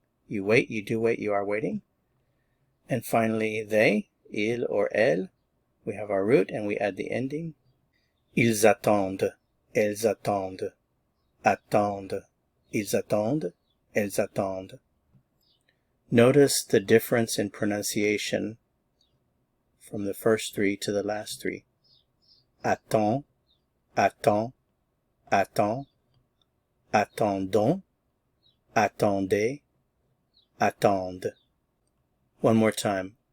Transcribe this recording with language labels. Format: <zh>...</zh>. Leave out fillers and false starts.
<en>You wait, you do wait, you are waiting. And finally, they, il or elle, we have our root and we add the ending.</en> <fr>Ils attendent, elles attendent, attendent, ils attendent, elles attendent.</fr> <en>Notice the difference in pronunciation from the first three to the last three.</en> <fr>Attend, attend, attend, attendons, attendez, attende.</fr> <en>One more time.</en>